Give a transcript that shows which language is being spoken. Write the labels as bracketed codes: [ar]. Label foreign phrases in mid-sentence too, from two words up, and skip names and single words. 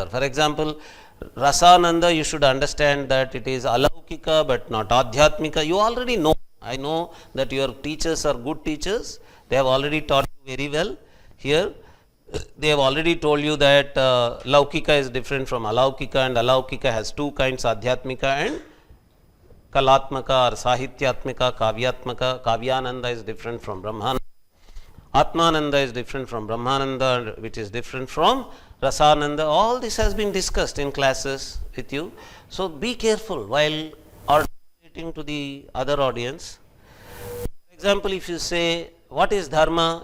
[en] For example, Rasananda, you should understand that it is alaukika but not adhyatmika. You already know. I know that your teachers are good teachers. They have already taught you very well. Here, they have already told you that laukika is different from alaukika, and alaukika has two kinds, adhyatmika and kalatmaka or [sa] sahityatmika, kavyatmaka. [en] Kavyananda is different from Brahmananda. Atmananda is different from Brahmananda, which is different from Rasananda. All this has been discussed in classes with you. So be careful while articulating to the other audience. For example, if you say, what is dharma?